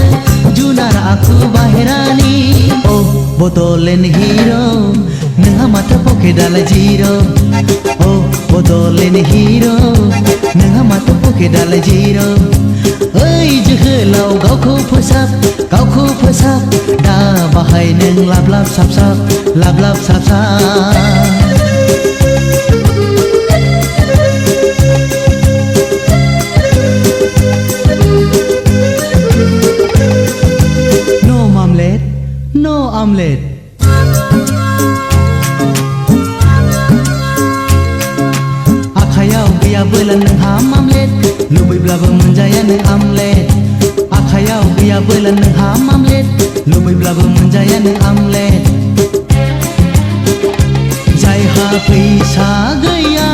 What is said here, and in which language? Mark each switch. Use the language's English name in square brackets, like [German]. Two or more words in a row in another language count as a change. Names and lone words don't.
[Bodo] जुनार आखु बाहेरानि ओ बड'लेण्ड हिर' नोंहा माथो पकेटआलाय जिर' ओ बड'लेण्ड हिर' नोंहा माथो पकेटआलाय जिर' ओइ जोहोलाव गावखौ फोसाब दा बाहाय नों लाब लाब साब साब लाब लाब साब साब [English] No omelette, no omelette [Bodo] आखायाव गैयाबोला नोंहा मामलेट लुबैब्लाबो मोनजाया नों आमलेट आखायाव गैयाबोला नोंहा मामलेट लुबैब्लाबो मोनजाया नों आमलेट जायहा फैसा गैया